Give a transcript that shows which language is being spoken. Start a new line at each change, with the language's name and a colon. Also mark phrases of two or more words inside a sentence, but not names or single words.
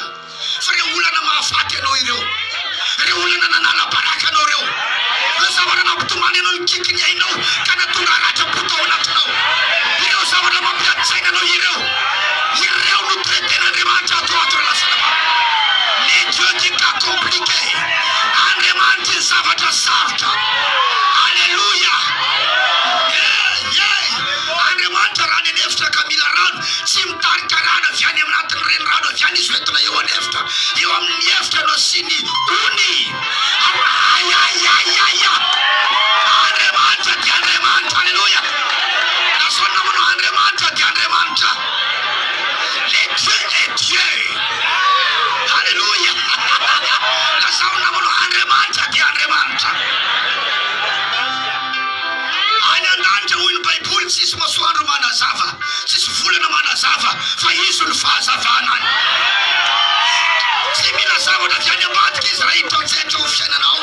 Malagasy: Fa ireo olana mahafaty anao ireo. Ireo olana nanala baraka anao ireo. Ireo zavatra nampitomany anao nikikiny ainao ka natonga ratra-poto ao anatinao. Ireo zavatra mampiatsaina anao ireo. Ireo no traiten'Andriamanitra ato lasana.
French: Les dieux du cas compliqué.
Malagasy: Andriamanitra ny zavatra sarotra. Alléluia. Andriamanitra raha ny anefitra ka mila rano tsy mitarika rano avy any anatin'ny renirano avy any izy hoentina eo anefitra. Eo amin'ny efitra no asiany ony. Ayayayaya. Andriamanitra dia Andriamanitra. Alléluia. Nasao namono Andriamanitra dia Andriamanitra.
French: Les dieux. Alléluia.
Malagasy: Nasao namono Andriamanitra dia Andriamanitra. Any an-danitra hoy ny Baiboly tsisy masoandro manazava, tsisy volana manazava fa izy ny fahazavana any. Tsy mila zavatra avy any ambadika izy raha hita tsetra ho fiainanao.